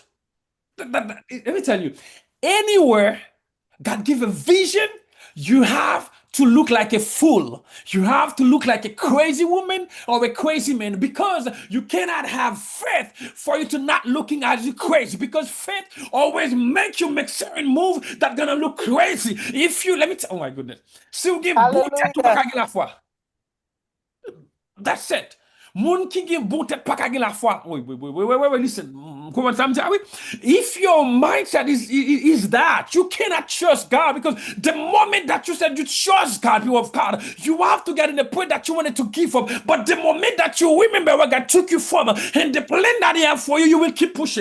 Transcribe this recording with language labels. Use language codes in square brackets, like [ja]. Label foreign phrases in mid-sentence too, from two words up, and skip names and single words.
[en] Let me tell you, anywhere God give a vision, you have to look like a fool. You have to look like a crazy woman or a crazy man, because you cannot have faith for you to not looking as you crazy, because faith always make you make certain move that gonna look crazy. If you, let me tell, oh my goodness. [ht] Si vous gen bon tête ou pa Hallelujah. ka gen la foi. [en] That's it. [ht] Moun ki gen bon tête pa ka gen la foi. [en] Wait, listen. comment sometimes. If your mindset is that, you cannot trust God, because the moment that you said you trust God, people of God, you have to get in the point that you wanted to give up. But the moment that you remember where God took you from and the plan that He has for you, you will keep pushing.